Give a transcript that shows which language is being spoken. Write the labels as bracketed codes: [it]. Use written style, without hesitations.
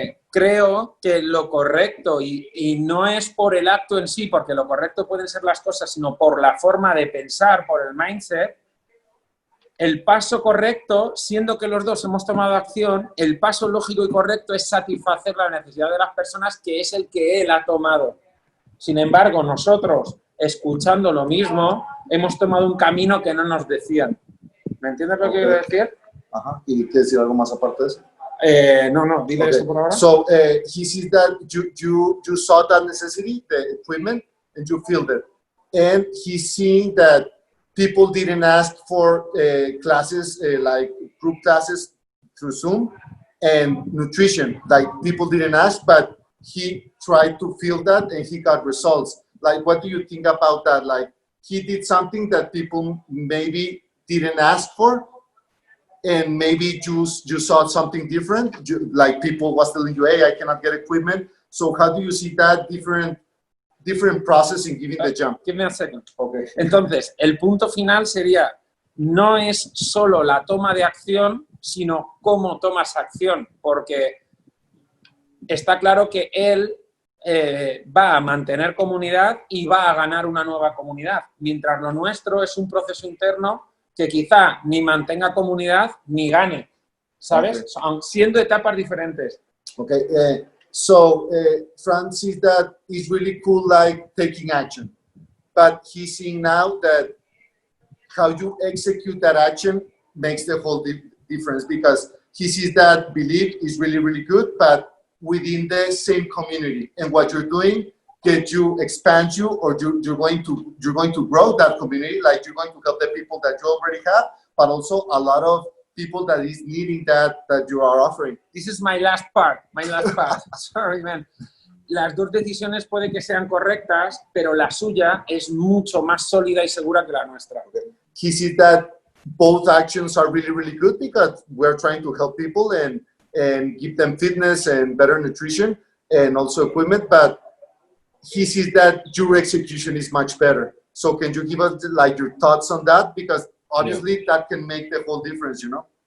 [es] Creo que lo correcto, y no es por el acto en sí, porque lo correcto pueden ser las cosas, sino por la forma de pensar, por el mindset, el paso correcto, siendo que los dos hemos tomado acción, el paso lógico y correcto es satisfacer la necesidad de las personas, que es el que él ha tomado. Sin embargo, nosotros, escuchando lo mismo, hemos tomado un camino que no nos decían. ¿Me entiendes lo que quiero decir? Ajá. ¿Y quieres decir algo más aparte de eso? No, dile eso por ahora. [en] So he sees that you saw that necessity, the equipment, and you filled it. And he's seeing that people didn't ask for classes, like group classes through Zoom, and nutrition. Like people didn't ask, but he tried to fill that and he got results. Like, what do you think about that? Like, he did something that people maybe didn't ask for, and maybe you saw something different, like people was telling you, hey, I cannot get equipment. So how do you see that different process in giving the jump? Give me a second. Okay. [es] Entonces, el punto final sería, no es solo la toma de acción, sino cómo tomas acción, porque está claro que él va a mantener comunidad y va a ganar una nueva comunidad, mientras lo nuestro es un proceso interno que quizá ni mantenga comunidad ni gane, ¿sabes? Okay. Siendo etapas diferentes. [en] Okay, so Frank sees that it's really cool, like taking action, but he's seeing now that how you execute that action makes the whole difference, because he sees that Believe is really, really good, but within the same community, and what you're doing get you expand you, or you're going to grow that community, like you're going to help the people that you already have, but also a lot of people that is needing that you are offering. This is my last part. Sorry, man. [es] Las dos decisiones puede que sean correctas, pero la suya es mucho más sólida y segura que la nuestra. [en] Okay. He sees that both actions are really, really good, because we're trying to help people and give them fitness and better nutrition and also equipment, but he sees that your execution is much better. So can you give us like your thoughts on that? Because obviously that can make the whole difference, you know?